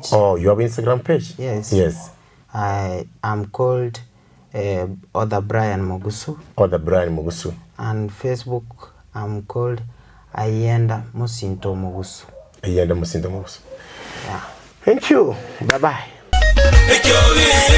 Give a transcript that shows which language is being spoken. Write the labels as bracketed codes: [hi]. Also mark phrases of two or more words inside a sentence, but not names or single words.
[en] Oh, you have Instagram page? Yes. Yes. I'm called Other Brian Mogusu. Other Brian Mogusu. And Facebook, I'm called Ayenda Musinto Mogusu. Ayenda Musinto Mogusu. Yeah. Thank you. Bye-bye. Ekioge.